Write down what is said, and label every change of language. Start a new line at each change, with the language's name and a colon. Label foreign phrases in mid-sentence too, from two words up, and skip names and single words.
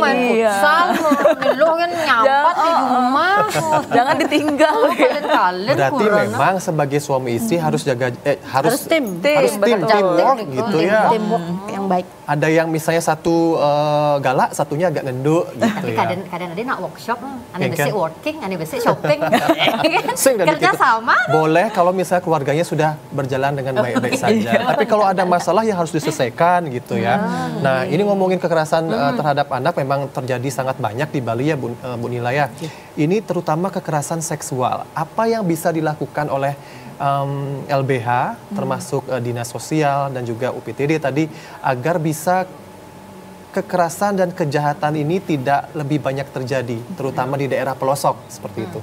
Indonesian: Main futsal, lo kan nyampat di rumah. Jangan ditinggal. Berarti memang sebagai suami istri harus jaga harus teamwork gitu ya. Teamwork yang baik. Ada yang misalnya satu galak, satunya agak ngenduk gitu ya. Kadang-kadang ada nak workshop,
Balinese: ane besi working, ane besi shopping.
Indonesian: Kerja sama. Boleh kalau misalnya keluarganya sudah berjalan dengan baik-baik saja. Tapi kalau ada masalah yang harus diselesaikan gitu ya. Nah, ini ngomongin kekerasan terhadap anak memang terjadi sangat banyak di Bali ya Bu Nila ya. Ini terutama kekerasan seksual. Apa yang bisa dilakukan oleh LBH termasuk Dinas Sosial dan juga UPTD tadi agar bisa kekerasan dan kejahatan ini tidak lebih banyak terjadi, terutama di daerah pelosok seperti itu?